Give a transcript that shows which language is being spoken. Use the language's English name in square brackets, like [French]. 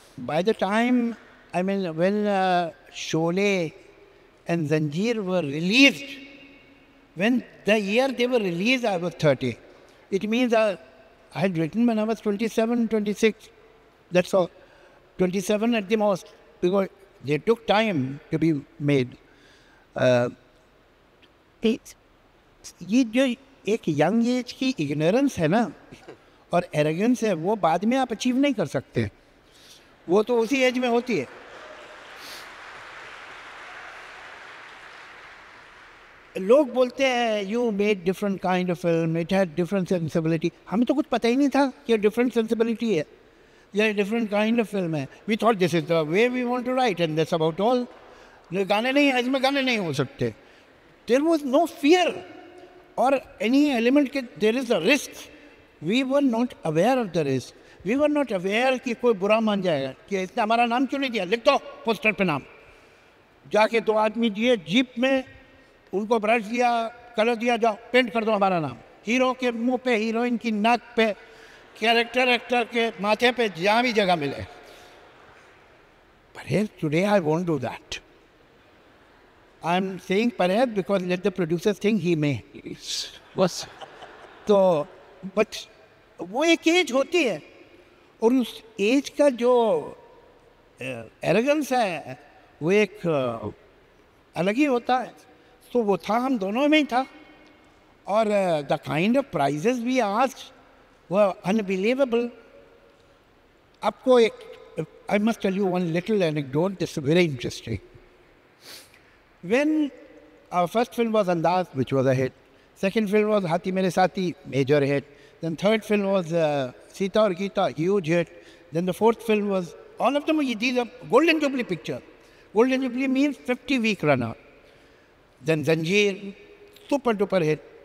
[English] By the time, I mean, when Sholay and Zanjeer were released, when the year they were released, I was 30. It means I had written when I was 27, 26. That's all. 27 at the most. Because they took time to be made. [Hindi] ये जो एक young age की ignorance है ना और arrogance है, वो बाद में आप अचीव नहीं कर सकते. वो तो उसी एज में होती है. लोग बोलते हैं [English] You made different kind of film, it had different sensibility. [Hindi] हमें तो कुछ पता ही नहीं था कि डिफरेंट सेंसिबिलिटी है या डिफरेंट काइंड ऑफ फिल्म है. [English] We thought this is the way we want to write and that's about all. [Hindi] गाने नहीं, इसमें गाने नहीं हो सकते. [English] There was no fear or any element that there is a risk. We were not aware of the risk. We were not aware [Hindi] कि कोई बुरा मान जाएगा कि इसने हमारा नाम क्यों नहीं दिया, लिख दो पोस्टर पे नाम. जाके 2 आदमी दिए जीप में, उनको ब्रश दिया, कलर दिया, जाओ पेंट कर दो हमारा नाम. हीरो के मुंह पे, हीरोइन की नाक पे, कैरेक्टर एक्टर के माथे पे, जहाँ भी जगह मिले. [English] Perhaps today I won't do that. I'm saying perhaps because let the producers think he may. [Hindi] बस तो बट वो एक एज होती है और उस एज का जो एरोगेंस है वो एक अलग ही होता है. तो वो था, हम दोनों में ही था. और [English] The kind of prizes we asked were unbelievable. [Hindi] आपको एक [English] I must tell you one little anecdote, this is very interesting. When our first film was Andaz, which was a hit. Second film was Hathi Mere Saathi, major hit. Then third film was Sita Aur Geeta, huge hit. Then the fourth film was, all of them, these are Golden Jubilee picture. Golden Jubilee means 50-week runner. Then Zanjeer, super duper hit.